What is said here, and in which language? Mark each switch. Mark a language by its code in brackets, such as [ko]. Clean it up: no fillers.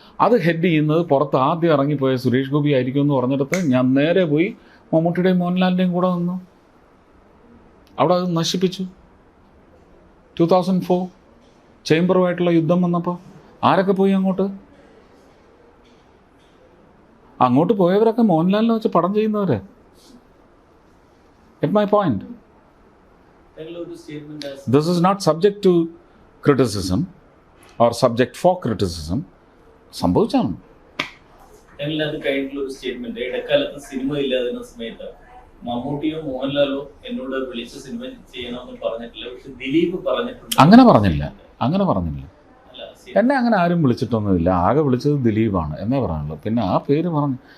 [ml] അത് ഹെഡ് ചെയ്യുന്നത് പുറത്ത് ആദ്യം ഇറങ്ങിപ്പോയ സുരേഷ് ഗോപി ആയിരിക്കും എന്ന് പറഞ്ഞിടത്ത് ഞാൻ നേരെ പോയി മമ്മൂട്ടിയുടെയും മോഹൻലാലിൻ്റെയും കൂടെ നിന്നു. അവിടെ അത് നശിപ്പിച്ചു. 2004 ചേംബറുമായിട്ടുള്ള യുദ്ധം വന്നപ്പോൾ ആരൊക്കെ പോയി അങ്ങോട്ട് പോയവരൊക്കെ മോഹൻലാലിനെ വെച്ച് പടം ചെയ്യുന്നവരെ. [en] Get my point. [ml] ഒരു statement [en] This is not subject to criticism or subject for criticism. [ml] സംഭവിച്ചാണ്. ഞങ്ങൾ അത് കഴിഞ്ഞിട്ടുള്ള ഒരു സ്റ്റേറ്റ്മെന്റ്, ഇടക്കാലത്ത് സിനിമ ഇല്ലാതിരുന്ന സമയത്ത് മമ്മൂട്ടിയോ മോഹൻലാലോ എന്നോട് വിളിച്ച് സിനിമ ചെയ്യണമെന്ന് പറഞ്ഞിട്ടില്ല. പക്ഷെ ദിലീപ് പറഞ്ഞിട്ടുണ്ട്. അങ്ങനെ പറഞ്ഞില്ല. അല്ല, എന്നെ അങ്ങനെ ആരും വിളിച്ചിട്ടൊന്നുമില്ല. ആകെ വിളിച്ചത് ദിലീപാണ് എന്നേ പറയാനുള്ളൂ. പിന്നെ ആ പേര് പറഞ്ഞു.